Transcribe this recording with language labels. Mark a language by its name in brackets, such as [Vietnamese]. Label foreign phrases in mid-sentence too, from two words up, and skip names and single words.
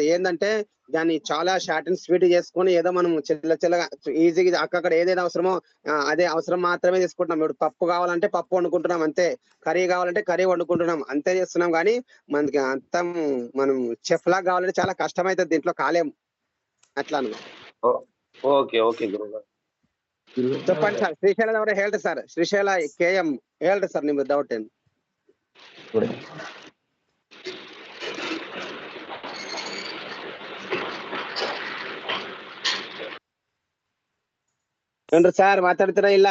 [Telugu] ఏంటంటే దాన్ని చాలా [English] short and sweet [Telugu] చేసుకొని ఏదో మనం చిల్లగా ఈజీగా అక్కడ ఏదైతే అవసరమో అదే అవసరం మాత్రమే తీసుకుంటున్నాం. ఇప్పుడు పప్పు కావాలంటే పప్పు వండుకుంటున్నాం అంతే, కర్రీ కావాలంటే కర్రీ వండుకుంటున్నాం అంతే చేస్తున్నాం. కానీ మనకి అంతం మనం చెఫ్ లాగా కావాలంటే చాలా కష్టమైతుంది, దీంట్లో కాలేము. అట్లా [English] okay okay [Telugu] ಗುರು చెప్పండి సాರ್. [Kannada] ಶ್ರೀಶೈಲದವರೇ ಹೇಳ್ರಿ ಸರ್. ಶ್ರೀಶೈಲ KM ಹೇಳ್ರಿ ಸರ್, ನಿಮ್ದು ಡೌಟ್ ಏನು? ಏನ್ರಿ ಸರ್ ಮಾತಾಡ್ತೀರಾ ಇಲ್ಲ?